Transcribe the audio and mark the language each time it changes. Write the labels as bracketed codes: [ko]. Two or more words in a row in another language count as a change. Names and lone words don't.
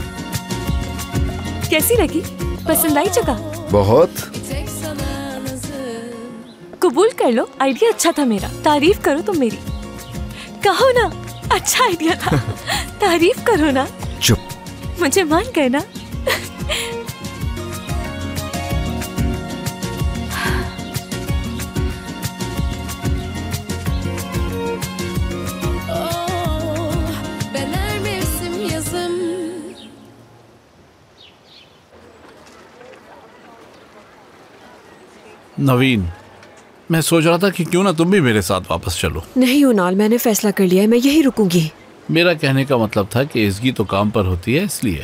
[hi] कैसी लगी? पसंद आई जगह? बहुत। [tr] Bir tek sana nazım. [hi] कबूल कर लो, आइडिया अच्छा था मेरा। तारीफ करो तुम मेरी, कहो ना अच्छा आइडिया था। तारीफ करो ना। चुप। मुझे मान गए ना। [tr] Ben her mevsim yazım. [hi] नवीन, मैं सोच रहा था कि क्यों ना तुम भी मेरे साथ वापस चलो। नहीं उनाल, मैंने फैसला कर लिया है, मैं यही रुकूंगी। मेरा कहने का मतलब था कि इसकी तो काम पर होती है, इसलिए।